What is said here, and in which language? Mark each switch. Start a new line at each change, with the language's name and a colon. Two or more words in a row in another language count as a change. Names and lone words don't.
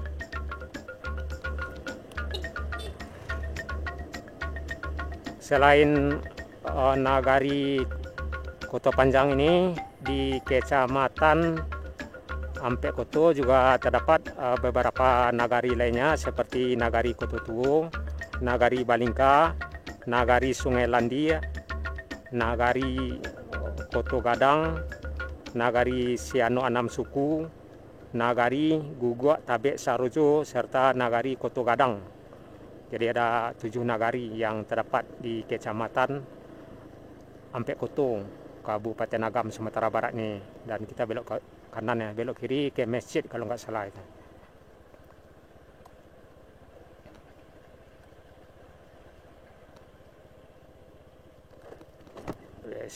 Indonesian: Selain Nagari Kota Panjang ini, di Kecamatan Ampek Koto juga terdapat beberapa nagari lainnya seperti Nagari Koto Tuo, Nagari Balingka, Nagari Sungai Landi, Nagari Koto Gadang, Nagari Siano Anam Suku, Nagari Guguk Tabek Sarojo, serta Nagari Koto Gadang. Jadi ada 7 nagari yang terdapat di Kecamatan Ampek Koto, Kabupaten Agam, Sumatera Barat nih. Dan kita belok ke kanan ya, belok kiri ke masjid kalau nggak salah itu. Yes.